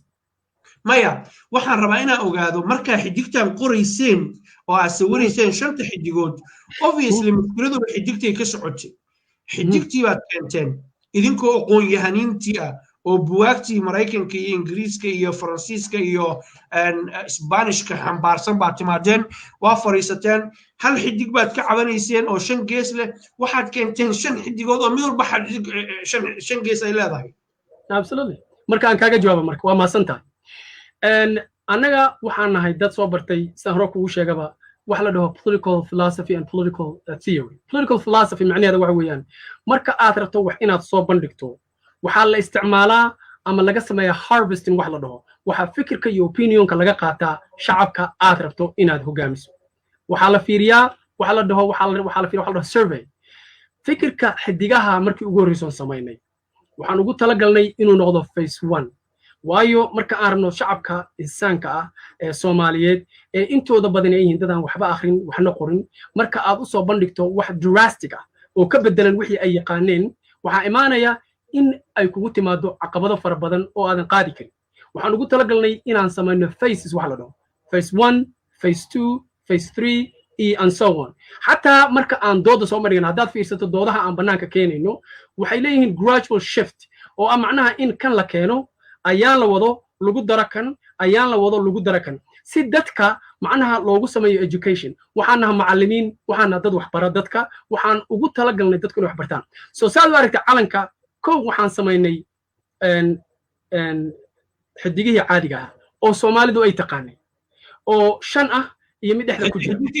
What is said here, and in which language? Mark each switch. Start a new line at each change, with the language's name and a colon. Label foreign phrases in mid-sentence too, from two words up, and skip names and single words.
Somali: maya waxaan rabaa inaan ogaado markaa xidigtaan qorayseen oo aad sawirayseen shanta xidigood obviously mushkiladu xidigtay ka socotay xidigtii baad keenteen idinkoo aqoon yahaniintii ah oo buwaagtii Mareykanka iyo Ingiriiska iyo Faransiiska iyo Isbaanishka xambaarsan baad timaadeen waa fariisateen hal xidig baad ka cabanayseen oo shan gees leh waxaad keenteen shan xidigood oo mid walba shan gees ay leedahay absolutely marka aan kaaga jawaabo marka waa maasantahay annaga waxaan nahay dad soo bartay saan hore kugu sheegaba wax la dhaho
English: political philosophy and political theory political philosophy
Somali: macnaheedu waxa weeyaan marka aad rabto wax inaad soo bandhigto waxaa la isticmaalaa ama laga sameeyaa harvesting wax la dhaho waxaa fikirka iyo opinionka laga qaataa shacabka aad rabto inaad hogaamiso waxaa la fiiriyaa waxa la dhaho survey fikirka xidigaha markii ugu horreysay samaynay waxaan ugu talagalnay inuu noqdo phase 1 waayo marka aan rabno shacabka insaanka ah ee Soomaaliyeed ee intooda badan ay yihiin dadaan waxba akhrin waxna qorin marka aad u soo bandhigto wax drastic ah oo ka bedelan wixii ay yaqaaneen waxa imaanaya in ay kugu timaado caqabado fara badan oo aadan qaadi karin waxaan ugu talagalnay inaan samayno phases wax la dhaho
English: phase 1 phase 2 phase 3 and so on
Somali: hatta marka aan dooda soo marigna haddaad fiirsato doodaha aan banaanka keenayno waxay leeyihiin
English: gradual shift
Somali: oo macnaha in kan la keeno ayaan la wado lagu dara kan ayaan la wado lagu dara kan si dadka macnaha loogu sameeyo education waxaan nahay macallimiin waxaan nahay dad waxbara dadka waxaan ugu talagalnay dadku inay wax bartaan soo saad u aragtay calanka kow waxaan samaynay xidigihii caadiga ah oo Soomaalidu ay taqaanay oo 5 ah iyo mid dhexda ku jira